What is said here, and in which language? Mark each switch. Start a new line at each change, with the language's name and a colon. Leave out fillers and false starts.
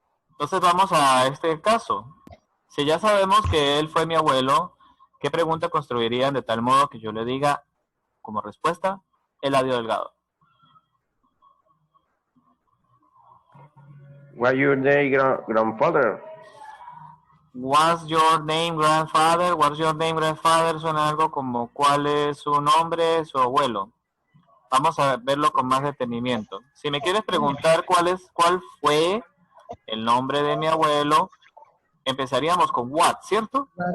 Spanish: Entonces vamos a este caso. Si ya sabemos que él fue mi abuelo, ¿qué pregunta construirían de tal modo que yo le diga como respuesta Eladio Delgado?
English: What's your name, grandfather? What's your name, grandfather? What's your name, grandfather?
Spanish: Suena algo como ¿cuál es su nombre, su abuelo? Vamos a verlo con más detenimiento. Si me quieres preguntar cuál fue el nombre de mi abuelo, empezaríamos con what, ¿cierto?